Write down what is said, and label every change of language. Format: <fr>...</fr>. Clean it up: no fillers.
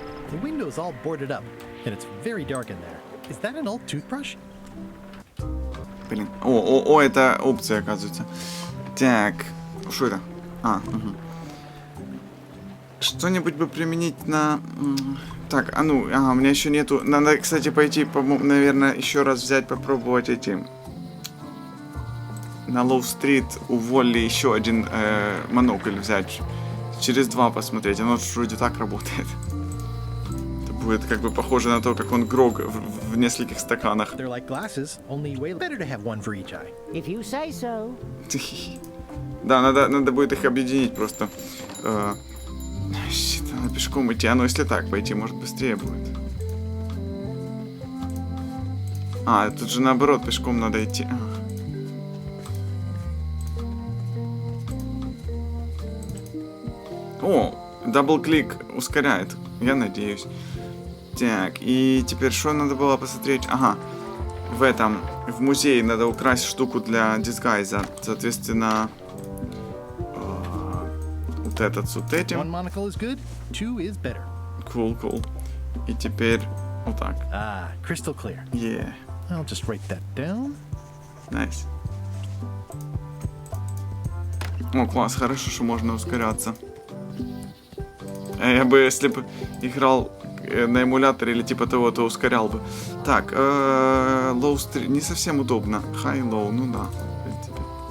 <en>The window's all boarded up, and it's very dark in there. Is that an old toothbrush?</en> <ru>Блин. О, это опция, оказывается. Так. Что это? А, угу. Что-нибудь бы применить на... Так, а ну, ага, у меня еще нету... Надо, кстати, пойти, наверное, еще раз взять, попробовать эти... На Лоу-стрит у Волли еще один монокль взять. Через 2 посмотреть. Оно вроде так работает. Это будет как бы похоже на то, как он грог в нескольких стаканах.</ru> <en>They're like glasses, only way better to have one for each eye. If you say so.</en> <ru>Да, надо будет их объединить просто. Щит, надо пешком идти. А ну, если так пойти, может, быстрее будет. А, тут же наоборот, пешком надо идти. О, дабл-клик ускоряет. Я надеюсь. Так, и теперь что надо было посмотреть? Ага, в музее надо украсть штуку для дисгайза. Соответственно, вот этот с вот этим.</ru> <en>One monocle is good, two is better.</en> <ru>Cool. И теперь вот так.</ru> <en>Ah, crystal clear. Yeah. I'll just write that down. Nice.</en> <ru>О, класс, хорошо, что можно ускоряться. Я бы, если бы играл на эмуляторе или типа того, то ускорял бы. Так, low street не совсем удобно. High low, ну да, в принципе.</ru>